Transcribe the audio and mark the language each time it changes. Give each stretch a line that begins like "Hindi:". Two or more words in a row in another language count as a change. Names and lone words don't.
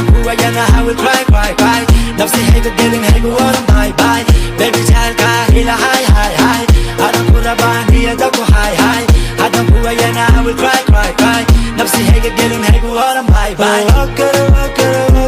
Somali: kuwa yana
English: I will cry cry cry
Somali: nafsi hayga gelin hayga wara
English: bye bye baby
Somali: jalka ila hi hi hi hadan kula bani yadaku hi hi hadan kuwa yana
English: I will cry cry cry
Somali: nafsi hayga gelin hayga wara
English: bye bye